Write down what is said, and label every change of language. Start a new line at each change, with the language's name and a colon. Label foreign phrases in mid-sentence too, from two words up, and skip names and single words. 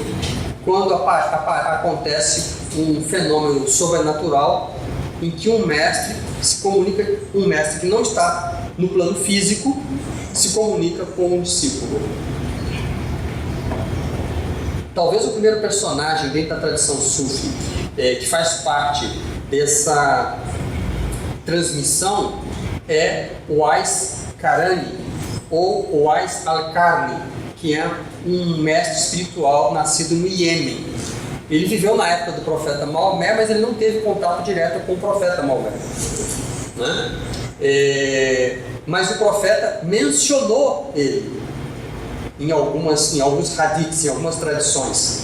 Portuguese: Quando acontece um fenômeno sobrenatural em que um mestre se comunica, um mestre que não está no plano físico se comunica com um discípulo. Talvez o primeiro personagem dentro da tradição sufi que faz parte dessa transmissão é o Uwais Qarani ou Uwais al-Qarni, que é um mestre espiritual nascido no Iêmen. Ele viveu na época do profeta Maomé, mas ele não teve contato direto com o profeta Maomé, né? Mas o profeta mencionou ele em alguns hadiths, em algumas tradições.